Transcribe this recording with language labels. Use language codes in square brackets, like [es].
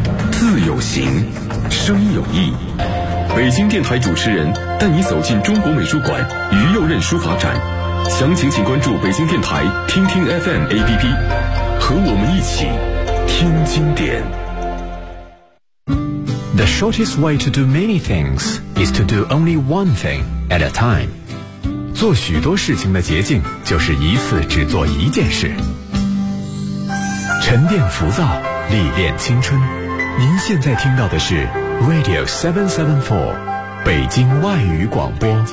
[zh] 字有形，声有意。北京电台主持人带你走进中国美术馆于右任书法展，详情请关注北京电台听听 FM APP， 和我们一起听经典。 [en] The shortest way to do many things is to do only one thing at a time. [zh] 做许多事情的捷径就是一次只做一件事。沉淀浮躁，历练青春。您现在听到的是 Radio 774，北京外语广播。